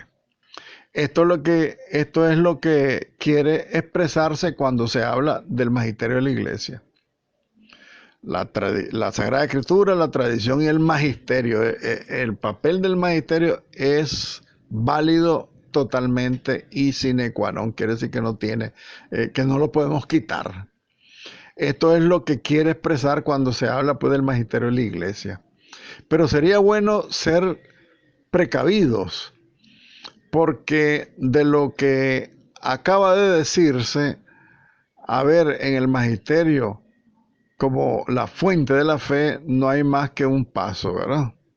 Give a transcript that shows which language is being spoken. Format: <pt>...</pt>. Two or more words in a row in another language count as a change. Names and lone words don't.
<es>Esto es lo que quiere expresarse cuando se habla del magisterio de la iglesia. La Sagrada Escritura, la tradición y el magisterio. El papel del magisterio es válido totalmente y</es> <la>sine qua non.</la> <es>Quiere decir que que no lo podemos quitar. Esto es lo que quiere expresar cuando se habla pues del magisterio de la iglesia. Pero sería bueno ser precavidos, porque de lo que acaba de decirse, a ver, en el magisterio, como la fuente de la fe, no hay más que un paso, ¿verdad?</es>